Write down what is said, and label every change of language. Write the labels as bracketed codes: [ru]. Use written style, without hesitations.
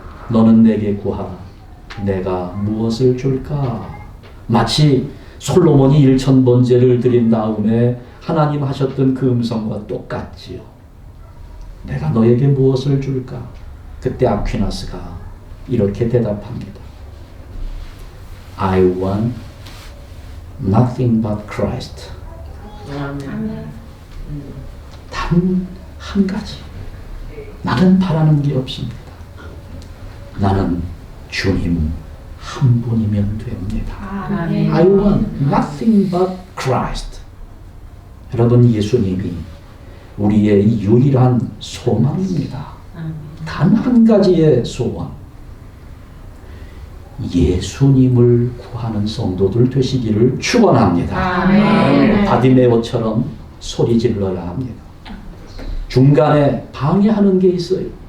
[ko] 너는 내게 구하라. 내가 무엇을 줄까? 마치 솔로몬이 1000번제를 드린 다음에 하나님 하셨던 그 음성과 똑같지요. 내가 너에게 무엇을 줄까? 그때 아퀴나스가 이렇게 대답합니다. [en] I want nothing but Christ. [ko] 단 한 가지. 나는 바라는 게 없습니다. 나는 주님 한 분이면 됩니다. [en] I want nothing but Christ. [ko] 여러분, 예수님이 우리의 유일한 소망입니다. 단 한 가지의 소원. 예수님을 구하는 성도들 되시기를 축원합니다. 바디메오처럼 소리 질러야 합니다. 중간에 방해하는 게 있어요.